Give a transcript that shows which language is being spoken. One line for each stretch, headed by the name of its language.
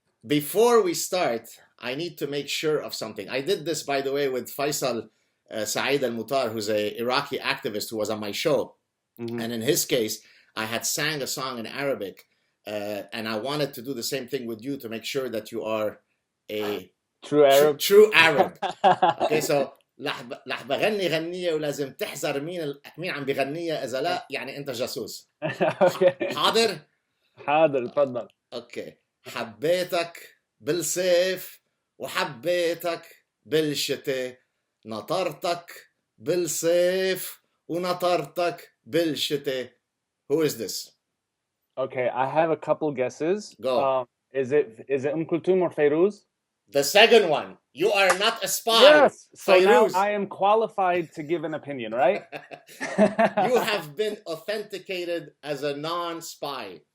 English: before we start, I need to make sure of something. I did this, by the way, with Faisal Saad al-Mutar, who's a Iraqi activist who was on my show. Mhm. And in his case, I had sang a song in Arabic, and I wanted to do the same thing with you to make sure that you are a True Arab. true Arab. Okay, so
Arabic: رح بغني غنية ولازم تحذر مين عم بغنيها، إذا لا يعني أنت جاسوس.
English: Okay.
Arabic: حاضر؟ حاضر تفضل.
English: Okay.
Arabic: حبيتك بالصيف وحبيتك بالشتاء، نطرتك بالصيف ونطرتك بالشتاء.
English: Who is this? Okay, I have a couple guesses. Go. Is it Kulthum or Fairuz? The second one. You are not a spy. Yes. So now Fairuz. I am qualified to give an opinion, right? You have been authenticated as a non-spy.